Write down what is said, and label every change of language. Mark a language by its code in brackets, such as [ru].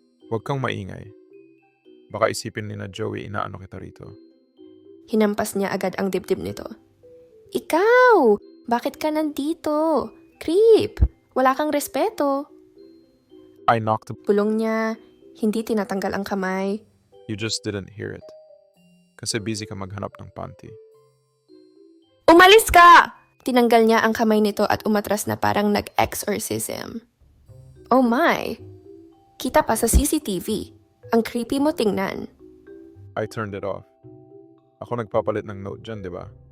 [tl] Huwag kang maingay. Baka isipin ni na Joey inaano kita rito. Hinampas niya agad ang dibdib nito. Ikaw! Bakit ka nandito? Creep! Wala kang respeto. [en] I knocked. [tl] Bulong niya, hindi tinatanggal ang kamay. [en] You just didn't hear it. [tl] Kasi busy ka maghanap ng panty. Umalis ka! Tinanggal niya ang kamay nito at umatras na parang nag-exorcism. [en] Oh my! [tl] Kita pa sa CCTV. Ang creepy mo tingnan. [en] I turned it off. [tl] Ako nagpapalit ng note dyan, di ba?